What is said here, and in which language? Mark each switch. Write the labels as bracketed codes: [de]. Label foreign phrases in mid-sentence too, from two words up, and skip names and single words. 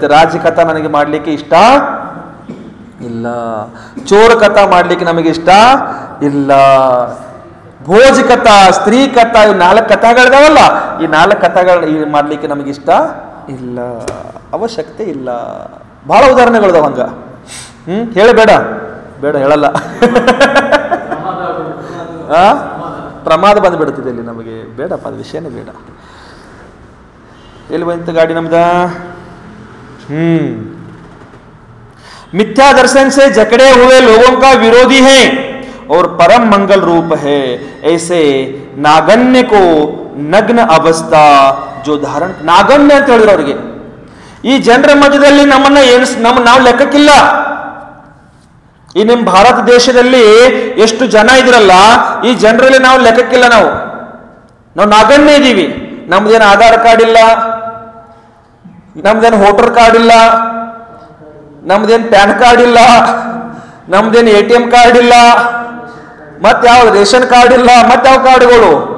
[kn] ರಾಜ್ಯ ಕಥಾ ನನಗೆ ಮಾಡ್ಲಿಕ್ಕೆ ಇಷ್ಟ ಇಲ್ಲ, ಚೋರ ಕಥಾ ಮಾಡ್ಲಿಕ್ಕೆ ನಮಗೆ ಇಷ್ಟ ಇಲ್ಲ, ಭೋಜ ಕಥಾ, ಸ್ತ್ರೀ ಕಥಾ, ಇವು 4 ಕಥಾಗಳಿದಾವಲ್ಲ, ಈ 4 ಕಥಾಗಳು ಮಾಡ್ಲಿಕ್ಕೆ ನಮಗೆ ಇಷ್ಟ ಇಲ್ಲ, ಅವಶ್ಯಕತೆ ಇಲ್ಲ. ಬಹಳ ಉದಾಹರಣೆಗಳಿದಾವ ಹಂಗ. ಹೇಳಬೇಡ, ಬೇಡ ಹೇಳಲ್ಲ. ಪ್ರಮಾದ ಬಂದ್ಬಿಡ್ತಿದೆ ಇಲ್ಲಿ ನಮಗೆ, ಬೇಡಪ್ಪ, ಅದು ವಿಷಯನೇ ಬೇಡ. ಎಲ್ಲಿ ಬಂತ ಗಾಡಿ ನಮ್ದ? [hi] मिथ्या दर्शन से जकड़े हुए लोगों का विरोधी है और परम मंगल रूप है. ऐसे नागन्य को नग्न अवस्था जो धारण, नागन्य [kn] ಅಂತ ಹೇಳಿದ್ರು ಅವರಿಗೆ. ಈ ಜನರ ಮಧ್ಯದಲ್ಲಿ ನಮ್ಮನ್ನ ನಾವು ಲೆಕ್ಕಕ್ಕಿಲ್ಲ. ಈ ನಿಮ್ಮ ಭಾರತ ದೇಶದಲ್ಲಿ ಎಷ್ಟು ಜನ ಇದ್ರಲ್ಲ, ಈ ಜನರಲ್ಲಿ ನಾವು ಲೆಕ್ಕಕ್ಕಿಲ್ಲ. ನಾವು ನಾಗನ್ಯ ಇದ್ದೀವಿ. ನಮ್ದೇನು ಆಧಾರ್ ಕಾರ್ಡ್ ಇಲ್ಲ, ನಮ್ದೇನು ವೋಟರ್ ಕಾರ್ಡ್ ಇಲ್ಲ, ನಮ್ದೇನು ಪ್ಯಾನ್ ಕಾರ್ಡ್ ಇಲ್ಲ, ನಮ್ದೇನು ATM ಕಾರ್ಡ್ ಇಲ್ಲ, ಮತ್ತೆ ಯಾವ ರೇಷನ್ ಕಾರ್ಡ್ ಇಲ್ಲ, ಮತ್ತೆ ಯಾವ ಕಾರ್ಡ್ಗಳು?